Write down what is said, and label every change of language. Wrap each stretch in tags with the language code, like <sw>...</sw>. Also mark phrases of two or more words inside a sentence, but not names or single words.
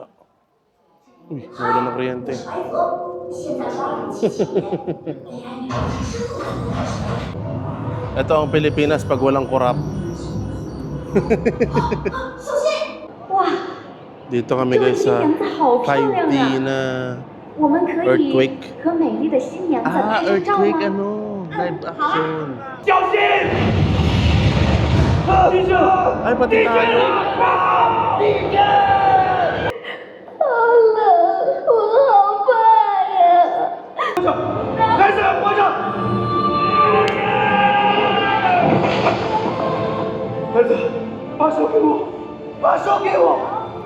<tl>Uy, nawala ng kuryente. Ito ang Pilipinas pag walang korap. Dito kami guys sa 5D na</tl> <zh>我们可以 Earthquake. 和美丽的新娘子拍张照 earthquake 吗？</zh> <tl>ano, live action.</tl> <zh>小心！地震！</zh> <tl>Ay, pati tayo.</tl> <zh>地震！好冷，我好怕呀！开始，活着！儿子，把手给我，把手给我。</zh>